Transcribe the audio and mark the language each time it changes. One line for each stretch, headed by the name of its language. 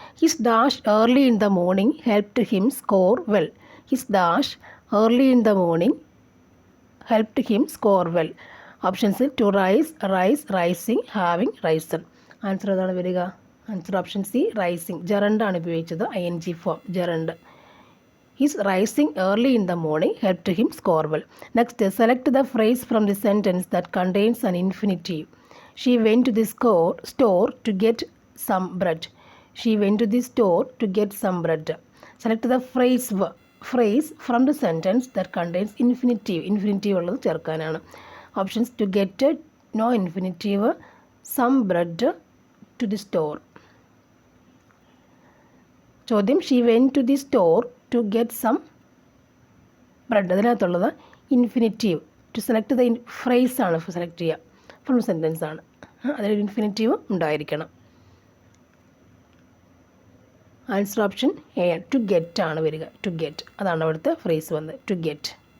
English: His dash early in the morning helped him score well. His dash early in the morning helped him score well. Options to rise, rising, having, risen. Answer
Malayalam: ഏതാണ് വരിക?
English: Answer option C rising.
Malayalam: ജെറൻഡാണ് ഉപയോഗിച്ചത്,
English: ING form gerund. His rising early in the morning helped him score well. Next, select the phrase from the sentence that contains an infinitive. She went to the store to get some bread. She went to the store to get some bread. Select the phrase from the sentence that contains infinitive.
Malayalam: Infinitive ഉള്ളത് ചേർക്കാനാണ്.
English: Options to get, no infinitive, some bread, to the store. ചോദ്യം she went to the store to get some bread.
Malayalam: അതിനകത്തുള്ളത് infinitive.
English: To select the phrase ആണ് select ചെയ്യുക, from sentence ആണ്.
Malayalam: അതിലൊരു infinitive ഉണ്ടായിരിക്കണം.
English: Answer option A, to get ആണ് വരിക. To get,
Malayalam: അതാണ് അവിടുത്തെ ഫ്രേസ് വന്നത്,
English: To get.